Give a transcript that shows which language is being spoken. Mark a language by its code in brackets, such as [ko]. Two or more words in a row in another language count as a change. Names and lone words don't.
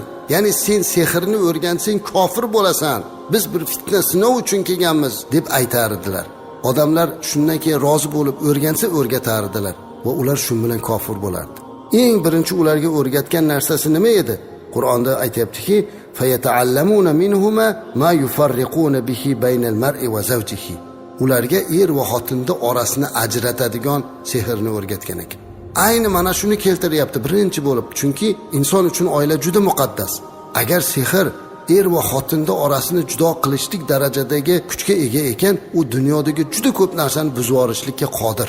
[uz] Ya'ni sen sehrni o'rgansang kofir bo'lasan. Biz bir fitna sinov uchun kelganmiz deb aytardilar. Odamlar shundan keyin rozi bo'lib o'rgansa o'rgatardilar va ular shu bilan kofir bo'lardi. Eng birinchi ularga o'rgatgan narsasi nima edi? Qur'onda aytayaptiki, [ar] فيتعلمون منهما ما يفرقون به بين المرء وزوجه. [uz] Ularga er va xotinning orasini ajratadigan sehrni o'rgatgan ekan. Ayni mana shuni keltiryapti birinchi bo'lib, chunki inson uchun oila juda muqaddas. Agar sehr er va xotinning orasini judo qilishlik darajadagi kuchga ega ekan, u dunyodagi juda ko'p narsani buzib yuborishlikka qodir.